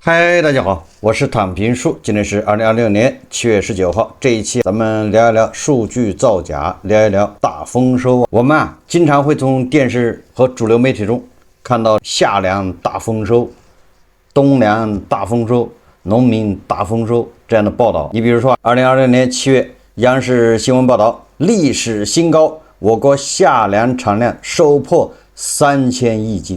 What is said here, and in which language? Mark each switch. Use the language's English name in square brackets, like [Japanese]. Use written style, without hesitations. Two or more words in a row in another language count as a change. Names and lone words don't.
[Chinese] 嗨，大家好，我是躺平树。今天是2026年7月19号。这一期咱們聊一聊數據造假，聊一聊大豐收。我們經常會從電視和主流媒體中看到夏糧大豐收、冬糧大豐收、農民大豐收這樣的報道。你比如說2026年7月，央視新聞報道，歷史新高，我國夏糧產量首破3000億斤。